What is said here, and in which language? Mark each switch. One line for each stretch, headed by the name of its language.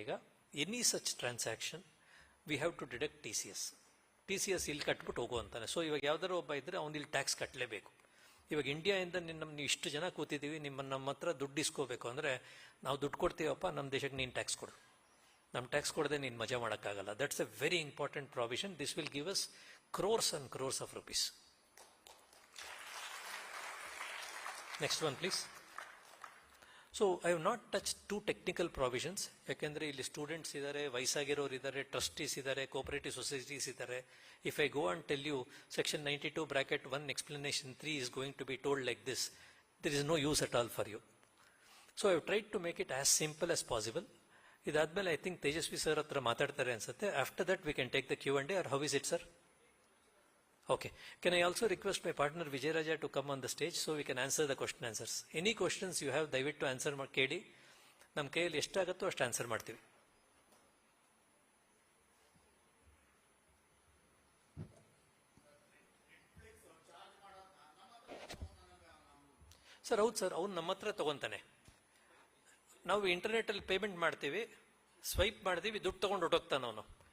English: ಈಗ any such transaction we have to deduct TCS
Kannada: ಇಲ್ಲಿ ಕಟ್ಬಿಟ್ಟು ಹೋಗು ಅಂತಾನೆ. ಸೊ ಇವಾಗ ಯಾವ್ದಾರು ಒಬ್ಬ ಇದ್ದರೆ ಅವ್ನು ಇಲ್ಲಿ ಟ್ಯಾಕ್ಸ್ ಕಟ್ಟಲೇಬೇಕು. ಇವಾಗ ಇಂಡಿಯಾದಿಂದ ನೀವು ಇಷ್ಟು ಜನ ಕೂತಿದ್ದೀವಿ, ನಮ್ಮ ಹತ್ರ ದುಡ್ಡು ಇಸ್ಕೋಬೇಕು ಅಂದರೆ ನಾವು ದುಡ್ಡು ಕೊಡ್ತೀವಪ್ಪ, ನಮ್ಮ ದೇಶಕ್ಕೆ ನೀನು ಟ್ಯಾಕ್ಸ್ ಕೊಡು. ನಮ್ಮ ಟ್ಯಾಕ್ಸ್ ಕೊಡದೆ ನೀನು ಮಜಾ ಮಾಡೋಕ್ಕಾಗಲ್ಲ.
English: That's a very important provision. This will give us crores and crores of rupees. Next one please. So I have not touched two technical provisions.
Kannada: ಯಾಕೆಂದರೆ ಇಲ್ಲಿ ಸ್ಟೂಡೆಂಟ್ಸ್ ಇದ್ದಾರೆ, ವಯಸ್ಸಾಗಿರೋರು ಇದ್ದಾರೆ, ಟ್ರಸ್ಟೀಸ್ ಇದ್ದಾರೆ, ಕೋಪರೇಟಿವ್ ಸೊಸೈಟೀಸ್ ಇದ್ದಾರೆ.
English: If I go and tell you section 92(1) explanation 3 is going to be told like this, there is no use at all for you. So I have tried to make it as simple as possible. ಇದಾದ್ಮೇಲೆ I think
Kannada: Tejasvi sir ಹತ್ರ ಮಾತಾಡ್ತಾರೆ ಅನ್ಸುತ್ತೆ.
English: After that we can take the Q&A, or how is it, sir? Okay. Can I also request my partner Vijay Raja to come on the stage so we can answer the question answers? Any questions you have,
Kannada: ದಯವಿಟ್ಟು answer ಮಾಡಿ ಕೇಳಿ. ನಮ್ಮ ಕೈಯಲ್ಲಿ ಎಷ್ಟಾಗುತ್ತೋ ಅಷ್ಟು answer ಮಾಡ್ತೀವಿ. Sir ಹೌದು sir, ಅವ್ನು ನಮ್ಮ ಹತ್ರ ತೊಗೊತಾನೆ. ನಾವು ಇಂಟರ್ನೆಟ್ಟಲ್ಲಿ ಪೇಮೆಂಟ್ ಮಾಡ್ತೀವಿ, ಸ್ವೈಪ್ ಮಾಡ್ತೀವಿ, ದುಡ್ಡು ತೊಗೊಂಡು ಹೊಟ್ಟೋಗ್ತಾನೆ ಅವನು.